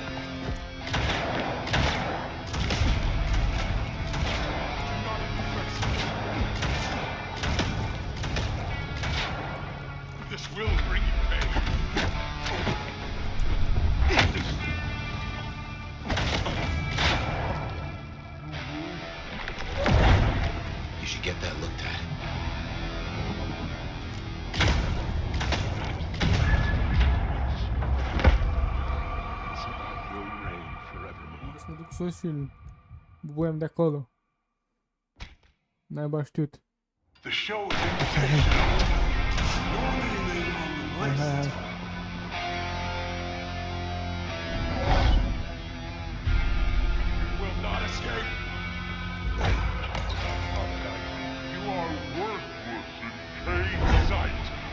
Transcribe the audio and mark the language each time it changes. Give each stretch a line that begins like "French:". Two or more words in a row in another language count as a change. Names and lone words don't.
English: This will bring you pain. You should get that looked at.
Romanian: Să mă duc sus și bubuiam de acolo. N-ai știut.
English: The show is invitational.
Romanian: Hai, hai, hai.
English: You will not escape. You are worthless in Cain's sight.